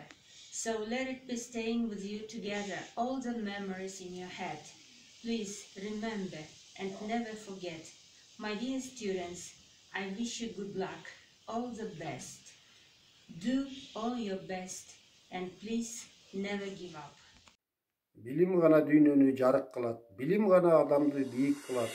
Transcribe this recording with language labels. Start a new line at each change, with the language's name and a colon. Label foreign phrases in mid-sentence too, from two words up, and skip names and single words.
English: So let it be staying with you together, all the memories in your head. Please remember and never forget. My dear students, I wish you good luck, all the best. Do all your best and please never give up.
Kyrgyz: Билим гана дүйнөнү жарык кылат, билим гана адамды бийик кылат.